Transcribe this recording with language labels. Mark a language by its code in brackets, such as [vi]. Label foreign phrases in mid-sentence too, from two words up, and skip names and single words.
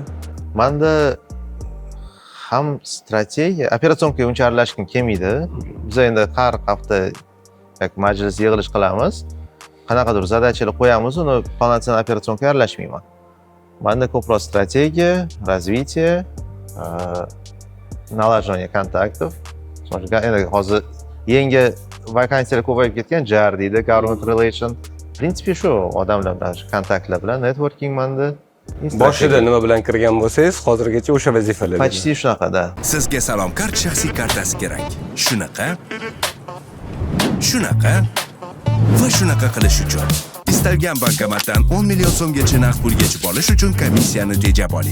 [uz] Menda ham strategiya, operatsiyonga uncha aralashgim kelmaydi. Biz endi har hafta majlis yig'ilish qilamiz. Qanaqadir zadachalar qo'yamiz, uni полноценный operatsiyonga aralashmayman. Menda ko'proq strategiya, [ru] развитие, налаживание контактов. [uz] Endi hozir yangi vakansiyalar ko'payib ketgan, JR deydi, [en] government relation. [ru] В принципе, [uz] shu odamlar bilan kontaktlar bilan networking menda. Boshida nima bilan kirgan bo'lsangiz, hozirgacha o'sha vazifalar. Почти shunaqada. Sizga Salom Kart shaxsiy kartasi kerak. Shunaqa va shunaqa qilish uchun istalgan bankomatdan 10 million so'mgacha naqd pul yechib olish uchun komissiyani tejab oling.